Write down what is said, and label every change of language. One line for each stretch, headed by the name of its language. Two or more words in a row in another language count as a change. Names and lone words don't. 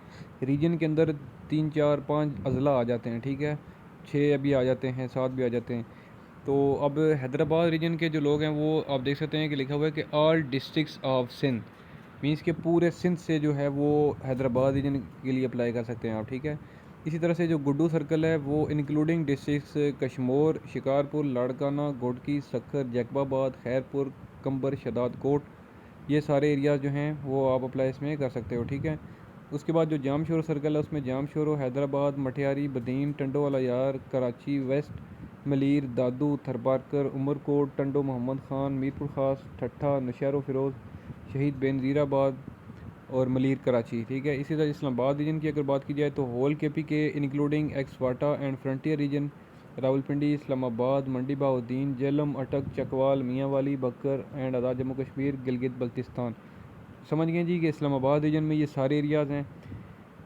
Urdu: ریجن کے اندر 3 4 5 اضلاع آ جاتے ہیں، ٹھیک ہے، 6 بھی آ جاتے ہیں، 7 بھی آ جاتے ہیں. تو اب حیدرآباد ریجن کے جو لوگ ہیں وہ آپ دیکھ سکتے ہیں کہ لکھا ہوا ہے کہ
English: all districts of Sindh,
Urdu: مینز کہ پورے سندھ سے جو ہے وہ حیدرآباد ریجن کے لیے اپلائی کر سکتے ہیں آپ، ٹھیک ہے. اسی طرح سے جو گڈو سرکل ہے وہ
English: including districts
Urdu: کشمور، شکارپور، لاڑکانہ، گھوٹکی، سکھر، جیکب آباد، خیرپور، قمبر، شہداد کوٹ، یہ سارے ایریاز جو ہیں وہ آپ اپلائی اس میں کر سکتے ہو، ٹھیک ہے. اس کے بعد جو جام شورو سرکل ہے اس میں جام شورو، حیدرآباد، مٹیاری، بدین، ٹنڈو اللہ یار، کراچی ویسٹ، ملیر، دادو، تھرپارکر، عمرکوٹ، ٹنڈو محمد خان، میرپور خاص، ٹھٹھہ، نوشہرو فیروز، شہید بینظیر آباد اور ملیر کراچی، ٹھیک ہے. اسی طرح اسلام آباد ریجن کی اگر بات کی جائے تو
English: whole KP including ex-FATA and Frontier Region,
Urdu: راولپنڈی، اسلام آباد، منڈی بہاؤالدین، جہلم، اٹک، چکوال، میانوالی، بھکر اینڈ آزاد جموں کشمیر، گلگت بلتستان. سمجھ گئے جی کہ اسلام آباد ریجن میں یہ سارے ایریاز ہیں.